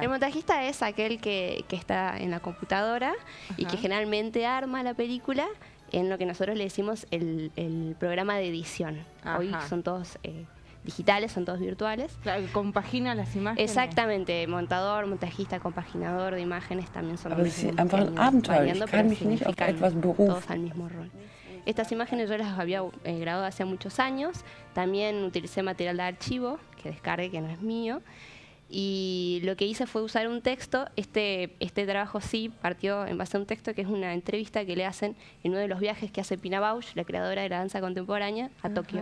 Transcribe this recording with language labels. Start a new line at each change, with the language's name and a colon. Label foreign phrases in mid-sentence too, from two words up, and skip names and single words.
Spanish: El montajista es aquel que está en la computadora y que generalmente arma la película en lo que nosotros le decimos el programa de edición. Hoy son todos digitales, son todos virtuales. Claro, compagina las imágenes. Exactamente, montador, montajista, compaginador de imágenes también son los mismos.
German: Einfach ein Abenteuer. Ich kann mich nicht auf etwas berufen.
Spanish: Todos al mismo rol. Estas imágenes yo las había grabado hace muchos años. También utilicé material de archivo que descargué, que no es mío. Y lo que hice fue usar un texto. Este trabajo sí partió en base a un texto que es una entrevista que le hacen en uno de los viajes que hace Pina Bausch, la creadora de la danza contemporánea, a Tokio.